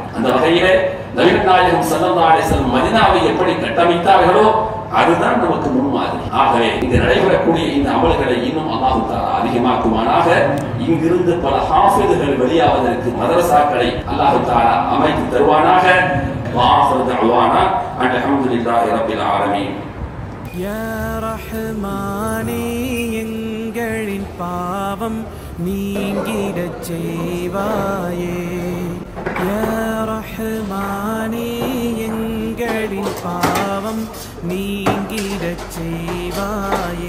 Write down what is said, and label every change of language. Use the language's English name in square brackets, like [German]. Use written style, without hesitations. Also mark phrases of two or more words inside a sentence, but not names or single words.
[Tamil] அந்த வகையிலே நபிகள் நாயகம் [Arabic] صلى الله عليه وسلم [Tamil] மதீனாவை எப்படி கட்டமைத்தார்களோ அதுதான் நமக்கு முன்மாதிரி. ஆகவே இங்கு நடைபெறக்கூடிய இந்த அமல்களை இன்னும் [Arabic] الله تعالى [Tamil] அதிகமாக்குவானாக. இங்கிருந்து பல ஹாஃபிதுகள் வெளியாவதற்கு மதரசாக்களை [Arabic] الله تعالى [Tamil] அமைத்து தருவானாக. [Arabic] وآخر دعوانا أن الحمد لله رب العالمين. [Tamil] யா ரஹ்மானே, எங்களின் பாவம் நீங்கிடச் செய்வாயே. யா ரஹ்மானே, எங்களின் பாவம் நீங்கிடச் செய்வாயே.